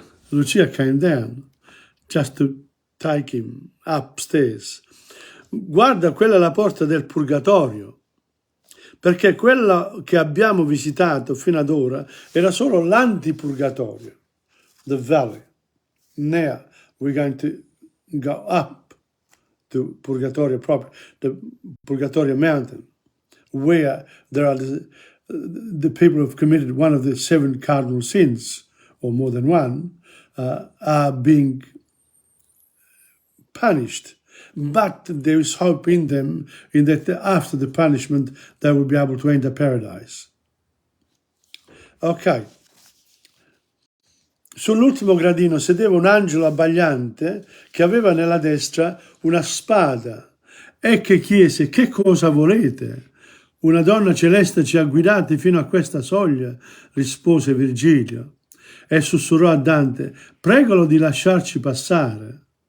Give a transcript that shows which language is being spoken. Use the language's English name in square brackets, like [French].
[English] Lucia came down just to take him upstairs. [Italian] Guarda, quella è la porta del purgatorio, perché quella che abbiamo visitato fino ad ora era solo l'antipurgatorio, [English] the valley. Now we're going to go up to Purgatorio proper, the Purgatorio mountain, where there are the people who have committed one of the 7 cardinal sins, or more than one, are being punished. But there is hope in them, in that after the punishment they will be able to enter paradise. Ok. [Italian] Sull'ultimo gradino sedeva un angelo abbagliante che aveva nella destra una spada e che chiese: che cosa volete? Una donna celeste ci ha guidati fino a questa soglia, rispose Virgilio, e sussurrò a Dante: pregalo di lasciarci passare.